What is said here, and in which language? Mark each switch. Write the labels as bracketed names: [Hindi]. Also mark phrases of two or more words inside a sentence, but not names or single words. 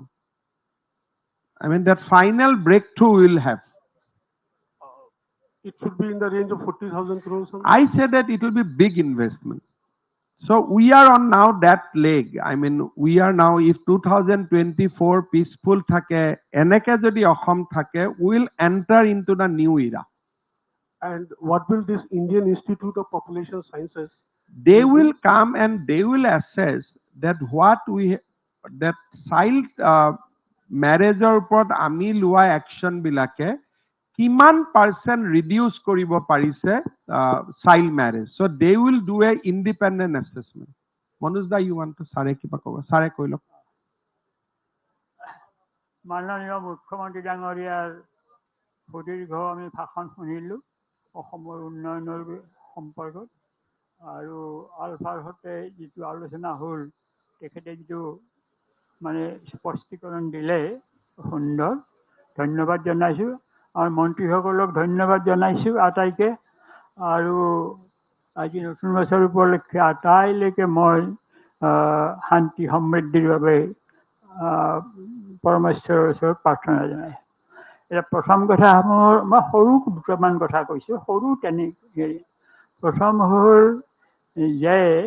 [English] I mean, that final breakthrough we'll have. It should be in the range of 40,000 crores. I said that it will be big investment. So we are on now that leg. I mean, we are now, if 2024 peaceful [Assamese] থাকে, এনেকে যদি Assam থাকে, [English] we will enter into the new era. And what will this Indian Institute of Population Sciences? They will come and they will assess that what we, that child marriage upon [Assamese] আমি লোৱা action বিলাকে, কিমান % reduce কৰিব পাৰিছে [English] child marriage. So they will do a independent assessment. Manoj da, you want to [Assamese] চাৰে কিবা ক'ব? চাৰে কৈ লওক. মাননীয় মুখ্যমন্ত্ৰী ডাঙৰীয়াৰ সুদীৰ্ঘ আমি ভাষণ শুনিলোঁ অসমৰ উন্নয়নৰ সম্পৰ্কত আৰু আলফাৰ সৈতে যিটো আলোচনা হ'ল তেখেতে যিটো মানে স্পষ্টীকৰণ দিলে সুন্দৰ ধন্যবাদ জনাইছোঁ আৰু মন্ত্ৰীসকলক ধন্যবাদ জনাইছোঁ আটাইকে আৰু আজি নতুন বছৰ উপলক্ষে আটাইলৈকে মই শান্তি সমৃদ্ধিৰ বাবে পৰমেশ্বৰৰ ওচৰত প্ৰাৰ্থনা জনাই এতিয়া প্ৰথম কথা মই সৰু দুটামান কথা কৈছোঁ সৰু তেনেকৈ প্ৰথম হ'ল যে